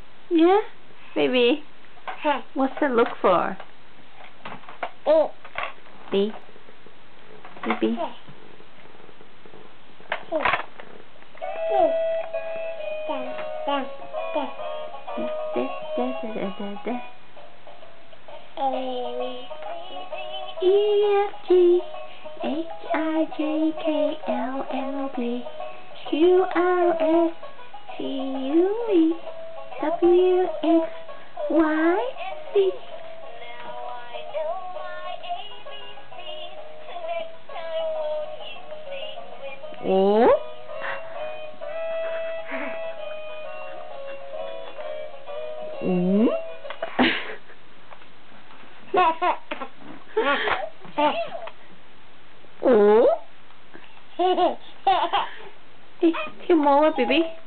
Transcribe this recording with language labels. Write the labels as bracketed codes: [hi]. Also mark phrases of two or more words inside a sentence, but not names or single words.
[en] Yeah, baby. What's it look for? B. Baby. E F G H I J K L M N Q R S T U V W X Y Z. O. [vi] Ủa? Ê, thiếu mô á, baby.